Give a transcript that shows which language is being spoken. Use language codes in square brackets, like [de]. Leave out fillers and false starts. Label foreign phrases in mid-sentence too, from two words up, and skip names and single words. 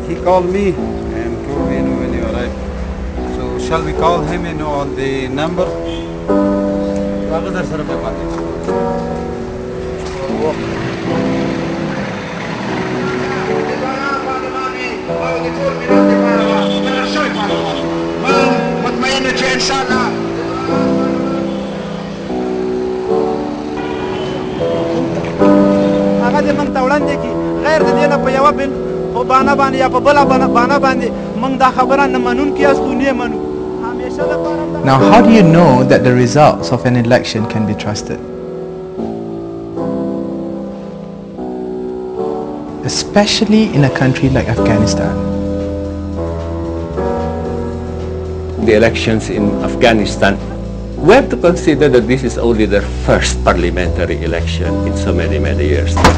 [en] called me and told me, when you arrive. So shall we call him, on the number? [ps] غیر د دې نه په یوه بل په بانه باندې یا په بله بانه باندې موږ دا خبره نه منونکي یاست خو نه منو همیشه لپاره. [en] Now, how do you know that the results of an election can be trusted? Especially in a country like Afghanistan. The elections in Afghanistan, we have to consider that this is only their first parliamentary election in so many, many years.